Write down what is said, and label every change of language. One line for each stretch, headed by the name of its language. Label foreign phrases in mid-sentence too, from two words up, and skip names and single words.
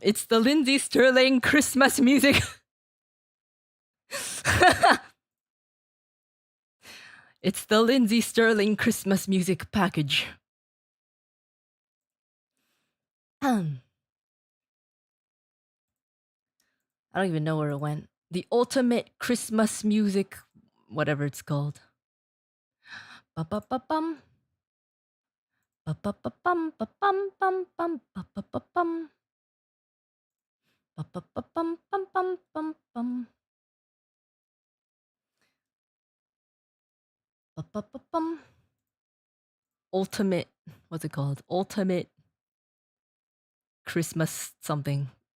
English: It's the Lindsay Sterling Christmas music. It's the Lindsay Sterling Christmas music package. I don't even know where it went. The ultimate Christmas music, whatever it's called. Ba-ba-ba-bum. Ba-ba-ba-bum, ba-bum, bum, bum, ba-ba-ba-bum. Ba-ba-ba-bum, bum, bum, bum, bum. Ba-ba-ba-bum. Ultimate, what's it called? Ultimate Christmas something.